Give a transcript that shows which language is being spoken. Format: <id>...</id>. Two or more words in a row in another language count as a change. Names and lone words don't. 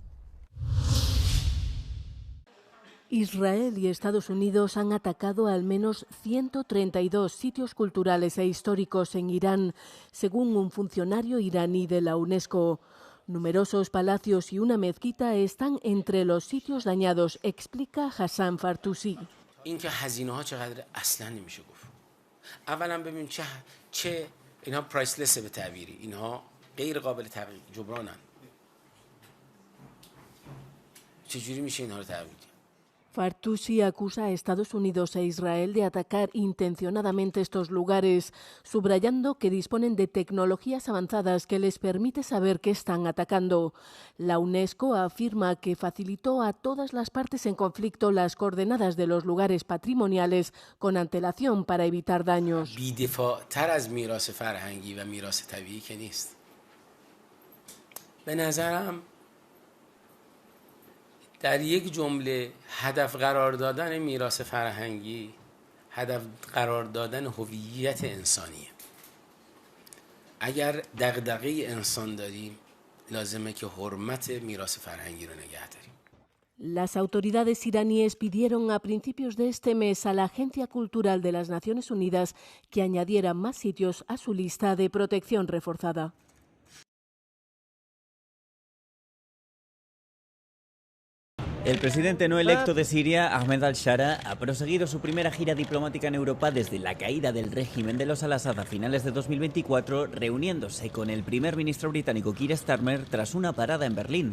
<es>Israel y Estados Unidos han atacado al menos 132 sitios culturales e históricos en Irán, según un funcionario iraní de la UNESCO. Numerosos palacios y una mezquita están entre los sitios dañados, explica Hassan Fartusi.</es> <fa>اولا ببین چه اینها پرایسلسه به تعبیری، اینها غیر قابل جبرانن. چجوری میشه اینها رو تعبیر؟</fa> <es>Fartusi acusa a Estados Unidos e Israel de atacar intencionadamente estos lugares, subrayando que disponen de tecnologías avanzadas que les permite saber qué están atacando. La UNESCO afirma que facilitó a todas las partes en conflicto las coordenadas de los lugares patrimoniales con antelación para evitar daños.</es> <fa>بی‌دفاع‌تر از میراث فرهنگی و میراث طبیعی که نیست. به نظرم در یک جمله هدف قرار دادن میراث فرهنگی هدف قرار دادن هویت انسانیه. اگر دغدغه انسان داریم لازمه که حرمت میراث فرهنگی رو نگه داریم.</fa> <es>Las autoridades iraníes pidieron a principios de este mes a la Agencia Cultural de las Naciones Unidas que añadiera más sitios a su lista de protección reforzada. El presidente no electo de Siria, Ahmed al-Shara, ha proseguido su primera gira diplomática en Europa desde la caída del régimen de los al-Assad a finales de 2024, reuniéndose con el primer ministro británico Keir Starmer tras una parada en Berlín.</es>